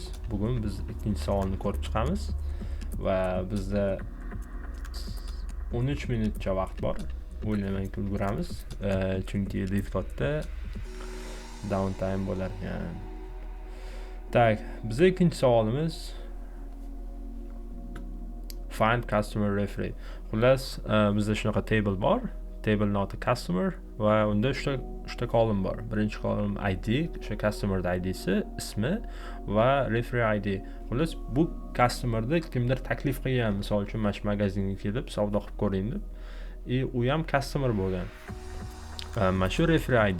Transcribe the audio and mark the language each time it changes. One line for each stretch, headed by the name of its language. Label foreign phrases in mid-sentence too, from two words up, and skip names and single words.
Uzbek: Bugun biz ikkinchi savolni ko'rib chiqamiz va bizda 13 minutcha vaqt bor. O'ylamayki ulguramiz, chunki defaultda downtime bo'lar ekan. Tak, bizda ikkinchi savolimiz
English: find customer referee.
Uzbek: Xullas, bizda shunaqa table bor.
English: Table not a customer
Uzbek: va unda uchta column bor. Birinchi
English: column ID,
Uzbek: o'sha
English: customer ID'si,
Uzbek: ismi va
English: referee ID.
Uzbek: Xullas, bu customerda kimdir taklif qilgan, misol uchun mana shu magazinga kelib savdo qilib ko'ring deb. U ham customer bo'lgan. Mana shu
English: referee ID.